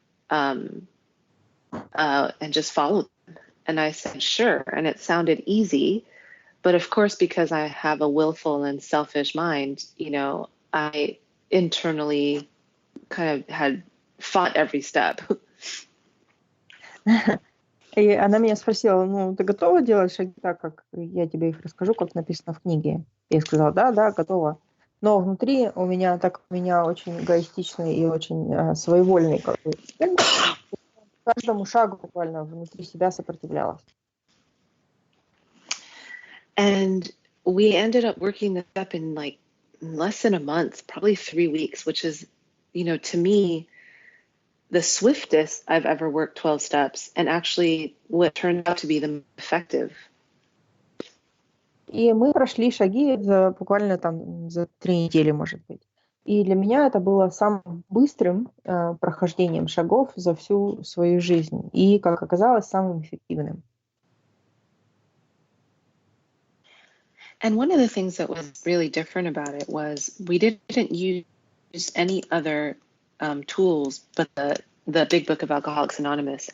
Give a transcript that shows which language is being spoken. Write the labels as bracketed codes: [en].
[en] And just follow them. And I said, sure. And it sounded easy. But of course, because I have a willful and selfish mind, I internally kind of had fought every step. [ru] И она меня спросила, ты готова делать шаги так, как я тебе их расскажу, как написано в книге? Я сказала, да, готова. Но внутри у меня очень эгоистичный и очень своевольный каждому шагу буквально внутри себя сопротивлялась. [en] And we ended up working this up in like less than a month, probably 3 weeks, which is, to me, the swiftest I've ever worked 12 steps and actually what turned out to be the most effective. [ru] И мы прошли шаги буквально за 3 недели, может быть. И для меня это было самым быстрым прохождением шагов за всю свою жизнь. И, как оказалось, самым эффективным. [en] And one of the things that was really different about it was we didn't use any other tools but the Big Book of Alcoholics Anonymous.